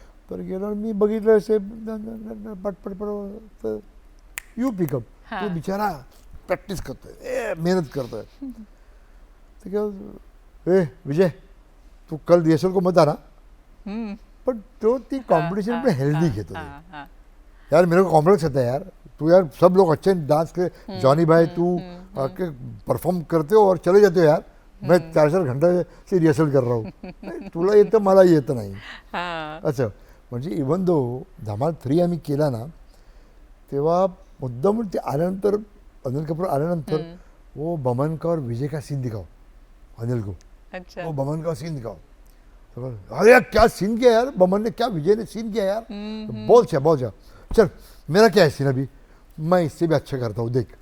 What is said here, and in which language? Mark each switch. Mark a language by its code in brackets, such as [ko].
[mr] तर गेलो आणि मी बघितलं असे पटपट तर [en] You pick up. हा. [mr] तो बिचारा प्रॅक्टिस करतोय, मेहनत करतोय. [hi] तो क्या ए विजय तू कल रिहर्सल को मत आना. हम्म. [mr] पण तो ती कॉम्पिटिशन पण हेल्दी घेतो. हा, हा. [hi] यार मेरे को कॉम्प्लेक्स होता है यार, तू यार सब लोग अच्छे डांस के, जॉनी भाई तू आके परफॉर्म करते हो और चले जाते हो यार, मैं 4-4 घंटे से रिहर्सल कर रहा हूँ. [mr] नाही, तुला येतं मला येतं नाही हा. असं. म्हणजे इवन दो धमाल 3 आम्ही केला ना, तेव्हा मुद्दाम ते आल्यानंतर अनिल कपूर आल्यानंतर [hi] वो बमन का और विजय का सीन दिखाओ अनिल को, अच्छा. वो बमन का सीन दिखाओ. तो अरे यार क्या सीन किया यार बमन ने, क्या विजय ने सीन किया यार. बोल जा चल मेरा क्या है सीन अभी, मैं इससे भी अच्छा करता हूँ देख.